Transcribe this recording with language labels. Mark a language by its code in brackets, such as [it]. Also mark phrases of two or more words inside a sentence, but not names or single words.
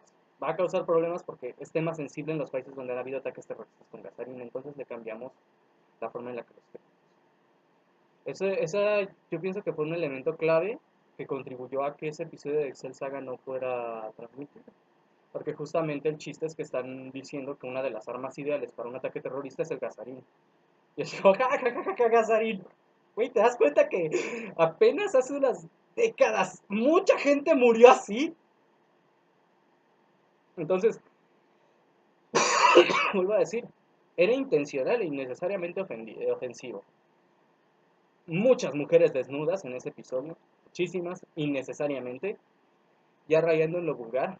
[es] Va a causar problemas porque es tema sensible en los países donde han habido ataques terroristas con gasarín, entonces le cambiamos la forma en la que lo escribimos. Yo pienso que fue un elemento clave que contribuyó a que ese episodio de Excel Saga no fuera transmitido. Porque justamente el chiste es que están diciendo que una de las armas ideales para un ataque terrorista es el gasarín. Y es como, ja, ja, ja, ja, ja, gasarín. Güey, ¿te das cuenta que apenas hace unas décadas mucha gente murió así? Entonces, vuelvo a decir, era intencional e innecesariamente ofensivo. Muchas mujeres desnudas en ese episodio, muchísimas, innecesariamente, ya rayando en lo vulgar.